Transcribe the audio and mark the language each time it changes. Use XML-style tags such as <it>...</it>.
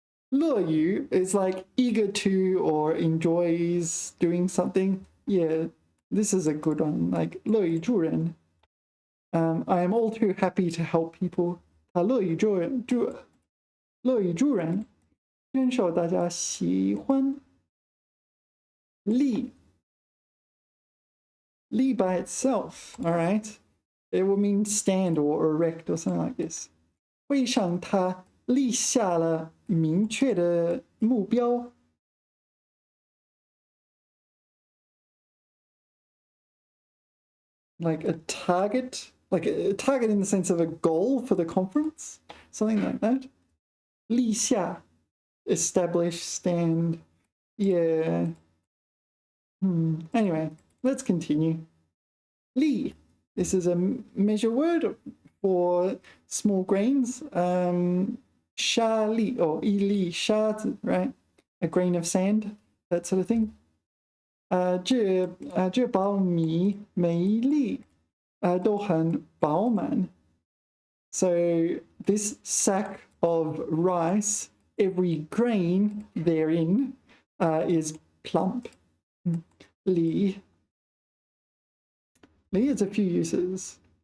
<en>乐于 is like eager to or enjoys doing something. Yeah, this is a good one, like</en> <zh>乐于助人.</zh> <en>I am all too happy to help people.</en> <zh>他乐于助人，深受大家喜欢。</zh> <en>立 by itself, all right? It will mean stand or erect or something like this.</en> <zh>会上他立下了明确的目标。</zh> <en>Like a target, like a target in the sense of a goal for the conference, something like that. 立下, establish, stand. Yeah. Anyway, let's continue. 粒, this is a measure word for small grains. 沙粒 or 一粒沙子, right? A grain of sand, that sort of thing.</en> <zh>这包米每一粒都很饱满.</zh> <en>So this sack of rice, every grain therein is plump. 粒 has a few uses.</en>